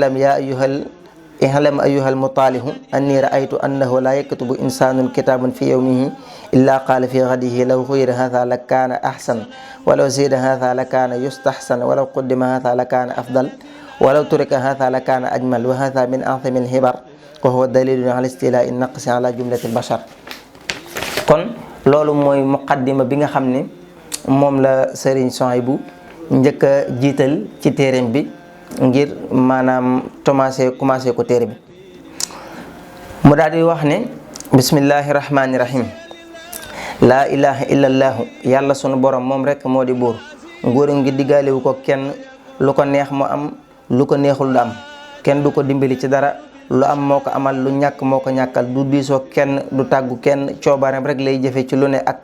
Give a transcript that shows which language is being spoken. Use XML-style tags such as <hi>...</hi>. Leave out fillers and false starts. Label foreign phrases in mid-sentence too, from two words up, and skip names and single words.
<ar>اعلم أيها المطالح أني رأيت أنه لا يكتب إنسان كتابا في يومه إلا قال في غده لو غير هذا لكان أحسن ولو زيد هذا لكان يستحسن ولو قدم هذا لكان أفضل ولو ترك هذا لكان أجمل وهذا من أعظم الهبر وهو دليل على استيلاء النقص على جملة البشر</ar> <wo>kon loolu mooy muqaddima bi nga xam ne moom la Serigne Souhaïbou njëkk a jiital ci téereem bi ngir maanaam commencé ko téere bi mu daal di wax ne</wo> <ar>بسم الله الرحمن الرحيم لا إله إلا الله</ar> <wo>yàlla sunu borom moom rek moo di buur nguuram gi diggaalewu ko kenn lu ko neex mu am lu ko neexul du am kenn du ko dimbali ci dara lu am moo ko amal lu ñàkk moo ko ñàkkal du diisoo kenn du tàggu kenn coobareem rek lay jëfe ci lu ne ak</wo>